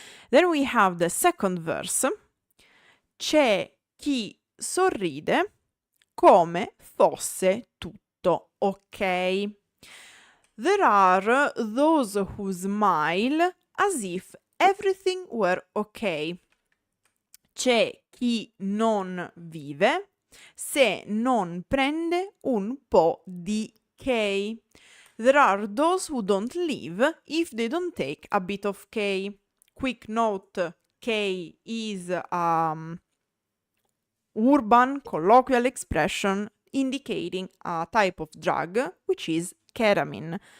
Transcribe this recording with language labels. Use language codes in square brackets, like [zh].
[en] Then we have the second verse. [it] C'è chi sorride come fosse tutto ok. [en] There are those who smile as if everything were ok. [it] C'è chi non vive se non prende un po' di K. [en] There are those who don't live if they don't take a bit of K. Quick note, K is urban colloquial expression indicating a type of drug, which is ketamine.